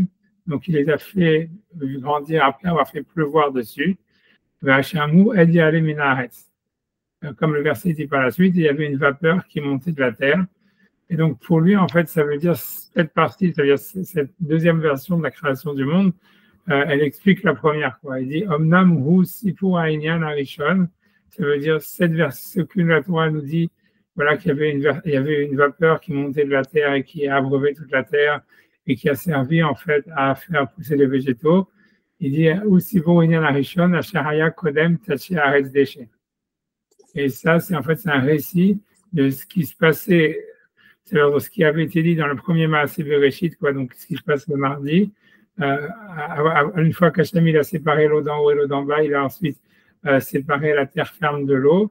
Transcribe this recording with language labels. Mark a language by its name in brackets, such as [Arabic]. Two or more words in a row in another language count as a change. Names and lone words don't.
[French] Donc, il les a fait grandir après avoir fait pleuvoir dessus. Comme le verset dit par la suite, il y avait une vapeur qui montait de la terre. Et donc, pour lui, en fait, ça veut dire cette partie, c'est-à-dire cette deuxième version de la création du monde, elle explique la première, quoi. Il dit [Hebrew] אומנם הוא סיפור העניין הראשון. [French] Ça veut dire ce que la Torah nous dit, voilà, qu'il y avait une vapeur qui montait de la terre et qui a abreuvé toute la terre et qui a servi en fait à faire pousser les végétaux. Il dit [Hebrew] סיפור העניין הראשון אשר היה קודם תדשא הארץ דשא. [French] Et ça, c'est un récit de ce qui se passait, c'est-à-dire ce qui avait été dit dans le premier Maaseh Bereshit, quoi, donc ce qui se passe le mardi. Une fois qu'Hachem il a séparé l'eau d'en haut et l'eau d'en bas, il a ensuite séparé la terre ferme de l'eau.